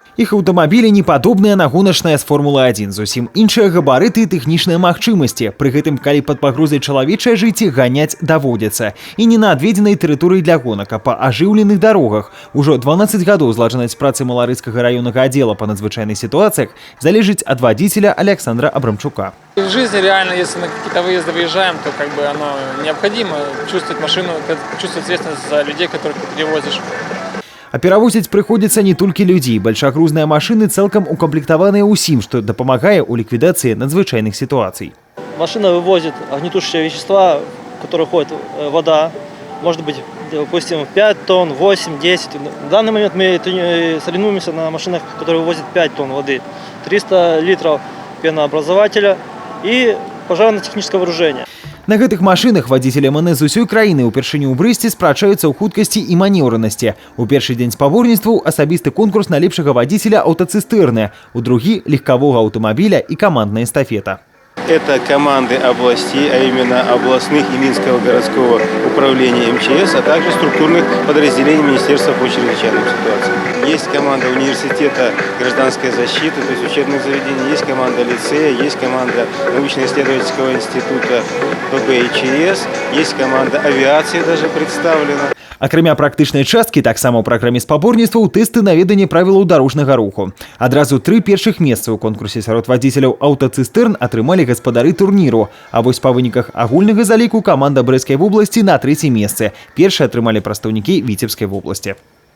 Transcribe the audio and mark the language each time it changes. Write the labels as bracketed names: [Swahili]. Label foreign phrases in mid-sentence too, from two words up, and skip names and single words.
[Belarusian] Іх аўтамабілі не падобныя на гоначныя з Формулы-1, зусім іншыя габарыты і тэхнічныя магчымасці. Пры гэтым, калі пад пагрозай чалавечае жыцці ганяць даводзіцца. І не на адведзенай тэрыторыі для гонак, а па ажыўленых дарогах. Ужо 12 гадоў зладжанасць працы Маларыцкага раённага аддзела па надзвычайных ситуациях залежыць ад вадзіцеля Александра Абрамчука. [Russian] В жизни реально, если на какие-то выезды выезжаем, то как бы оно необходимо чувствовать машину, чувствовать ответственность за людей, которых ты перевозишь. [Belarusian] А перавозіць прыходзіцца не толькі людзей. Большагрузныя машыны цалкам укамплектаваныя ўсім, што дапамагае ў ліквідацыі надзвычайных сітуацый. [Russian] Машина вывозит огнетушащие вещества, в которые входит вода. Может быть, допустим, 5 тонн, 8, 10. В данный момент мы соревнуемся на машинах, которые вывозят 5 тонн воды, 300 литров пенообразователя и пожарно-техническое вооружение. [Belarusian] На гэтых машынах вадзіцелі МНС з усёй краіны ўпершыню ў Брэсце спрачаюцца ў хуткасці і манеўранасці. У першы дзень спаборніцтваў асабісты конкурс на лепшага вадзіцеля аўтацыстэрны, у другі легкавога аўтамабіля і камандная эстафета. [Russian] Это команды областей, а именно областных и Минского городского управления МЧС, а также структурных подразделений Министерства по чрезвычайным ситуациям. Есть команда университета гражданской защиты, то есть учебных заведений, есть команда лицея, есть команда научно-исследовательского института ПБ-ЧС, есть команда авиации даже представлена. [Belarusian] Акрамя практычнай часткі, таксама ў праграме спаборніцтваў тэсты на веданне правілаў дарожнага руху. Адразу 3 першых месцы ў конкурсе сярод вадзіцеляў аўтацыстэрн атрымалі гаспадары турніру. А вось па выніках агульнага заліку каманда Брэсцкай вобласці на 3-е месцы. Першыя атрымалі прадстаўнікі Віцебскай вобласці.